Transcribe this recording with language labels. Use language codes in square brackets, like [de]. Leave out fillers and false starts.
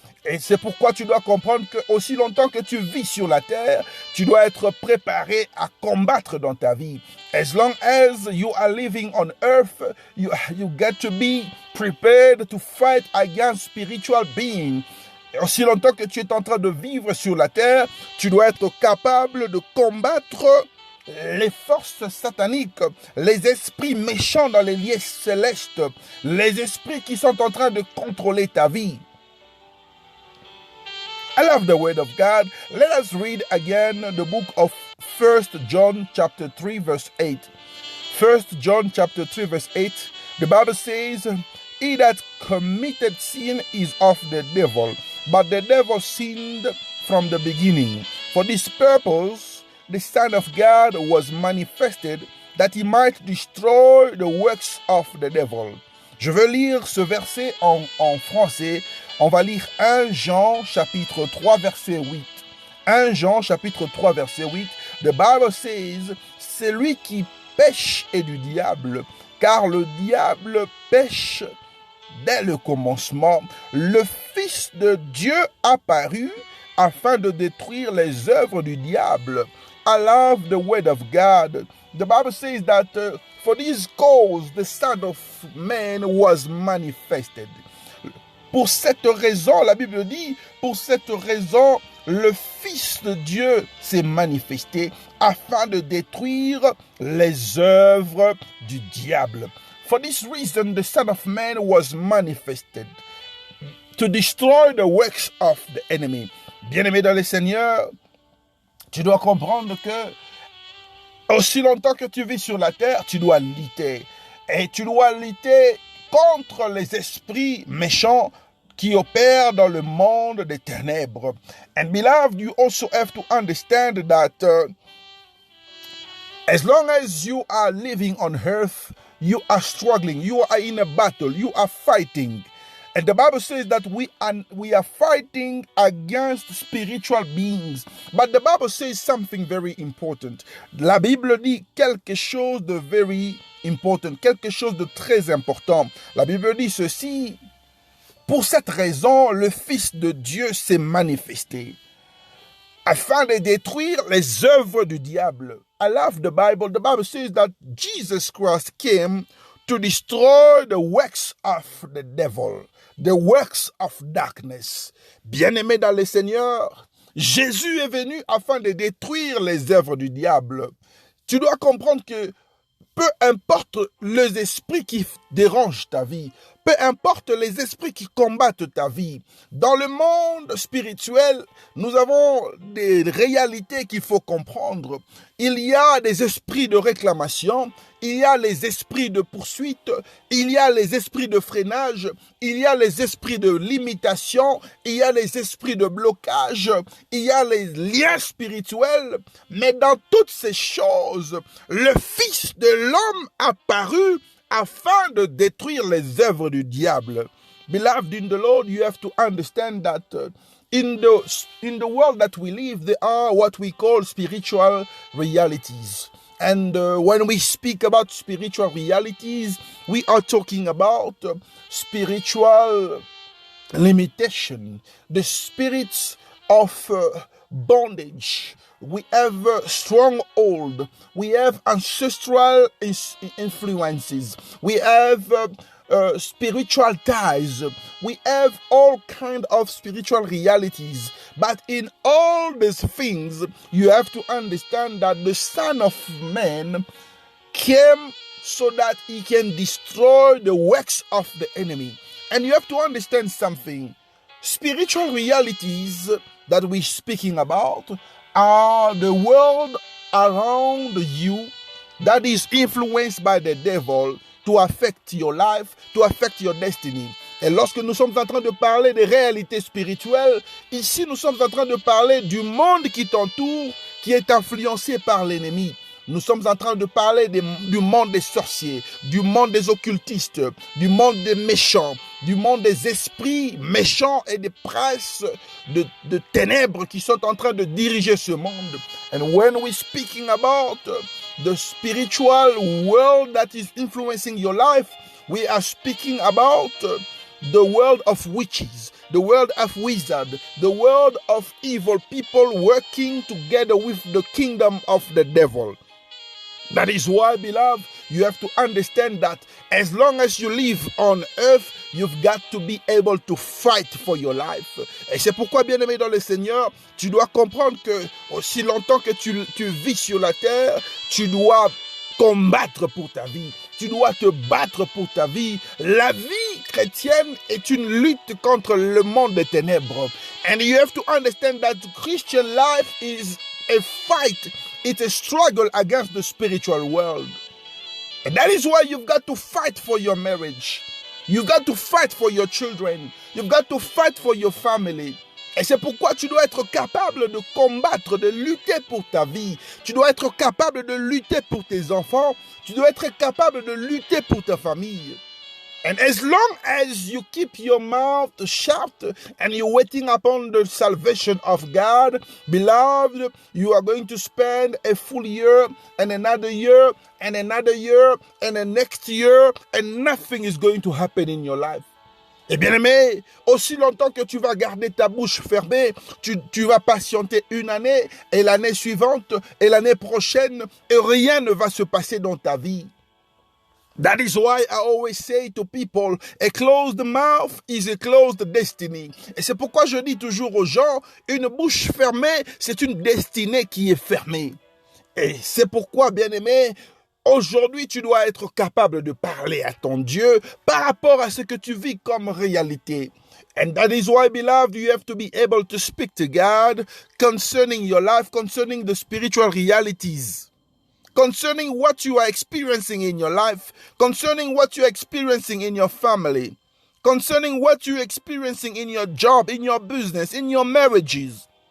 [fr] Et c'est pourquoi tu dois comprendre que aussi longtemps que tu vis sur la terre, tu dois être préparé à combattre dans ta vie. [en] As long as you are living on earth, you get to be prepared to fight against spiritual beings. [fr] Et aussi longtemps que tu es en train de vivre sur la terre, tu dois être capable de combattre les forces sataniques, les esprits méchants dans les lieux célestes, les esprits qui sont en train de contrôler ta vie. [en] I love the word of God. Let us read again the book of 1 John chapter 3 verse 8. 1 John chapter 3 verse 8. The Bible says, he that committed sin is of the devil, but the devil sinned from the beginning. For this purpose, the Son of God was manifested, that he might destroy the works of the devil. [fr] Je veux lire ce verset en français. On va lire 1 Jean chapitre 3 verset 8. 1 Jean chapitre 3 verset 8. [en] The Bible says, [fr] celui qui pêche est du diable, car le diable pêche dès le commencement. Le Fils de Dieu apparut afin de détruire les œuvres du diable. [en] I love the word of God. The Bible says that for this cause the Son of Man was manifested. [fr] Pour cette raison, la Bible dit, pour cette raison, le Fils de Dieu s'est manifesté afin de détruire les œuvres du diable. [en] For this reason, the Son of Man was manifested to destroy the works of the enemy. [fr] Bien-aimé dans le Seigneur, tu dois comprendre que aussi longtemps que tu vis sur la terre, tu dois lutter. Et tu dois lutter contre les esprits méchants qui opèrent dans le monde des ténèbres. [en] And beloved, you also have to understand that as long as you are living on earth, you are struggling, you are in a battle, you are fighting. And the Bible says that we are fighting against spiritual beings. But the Bible says something very important. [fr] La Bible dit quelque chose de [en] very important, [fr] quelque chose de très important. La Bible dit ceci. Pour cette raison, le Fils de Dieu s'est manifesté afin de détruire les œuvres du diable. [en] I love the Bible. The Bible says that Jesus Christ came to destroy the works of the devil, the works of darkness. [fr] Bien-aimé dans le Seigneur, Jésus est venu afin de détruire les œuvres du diable. Tu dois comprendre que peu importe les esprits qui dérangent ta vie, peu importe les esprits qui combattent ta vie, dans le monde spirituel, nous avons des réalités qu'il faut comprendre. Il y a des esprits de réclamation, il y a les esprits de poursuite, il y a les esprits de freinage, il y a les esprits de limitation, il y a les esprits de blocage, il y a les liens spirituels. Mais dans toutes ces choses, le Fils de l'homme apparut afin de détruire les œuvres du diable. [en] Beloved in the Lord, you have to understand that in the world that we live, there are what we call spiritual realities. And when we speak about spiritual realities, we are talking about spiritual limitation, the spirits of bondage. We have stronghold. We have ancestral influences. We have spiritual ties. We have all kind of spiritual realities. But in all these things, you have to understand that the Son of Man came so that he can destroy the works of the enemy. And you have to understand something. Spiritual realities that we're speaking about are the world around you that is influenced by the devil to affect your life, to affect your destiny. [fr] Et lorsque nous sommes en train de parler des réalités spirituelles, ici nous sommes en train de parler du monde qui t'entoure, qui est influencé par l'ennemi. Nous sommes en train de parler du monde des sorciers, du monde des occultistes, du monde des méchants, du monde des esprits méchants et des princes de ténèbres qui sont en train de diriger ce monde. [en] And when we're speaking about the spiritual world that is influencing your life, we are speaking about the world of witches, the world of wizards, the world of evil people working together with the kingdom of the devil. That is why, beloved, you have to understand that as long as you live on earth, you've got to be able to fight for your life. [fr] Et c'est pourquoi, bien-aimé dans le Seigneur, tu dois comprendre que aussi longtemps que tu vis sur la terre, tu dois combattre pour ta vie. Tu dois te battre pour ta vie. La vie chrétienne est une lutte contre le monde des ténèbres. [en] And you have to understand that Christian life is a fight. It's a struggle against the spiritual world. And that is why you've got to fight for your marriage. You've got to fight for your children. You've got to fight for your family. [fr] Et c'est pourquoi tu dois être capable de combattre, de lutter pour ta vie. Tu dois être capable de lutter pour tes enfants. Tu dois être capable de lutter pour ta famille. [en] And as long as you keep your mouth shut and you're waiting upon the salvation of God, beloved, you are going to spend a full year and another year and another year and the next year and nothing is going to happen in your life. [fr] Et bien aimé, aussi longtemps que tu vas garder ta bouche fermée, tu vas patienter une année et l'année suivante et l'année prochaine et rien ne va se passer dans ta vie. [en] That is why I always say to people, a closed mouth is a closed destiny. [fr] Et c'est pourquoi je dis toujours aux gens, une bouche fermée, c'est une destinée qui est fermée. Et c'est pourquoi, bien-aimé, aujourd'hui, tu dois être capable de parler à ton Dieu par rapport à ce que tu vis comme réalité. [en] And that is why, beloved, you have to be able to speak to God concerning your life, concerning the spiritual realities. Concerning what you are experiencing in your life, concerning what you're experiencing in your family, concerning what you're experiencing in your job, in your business, in your marriages.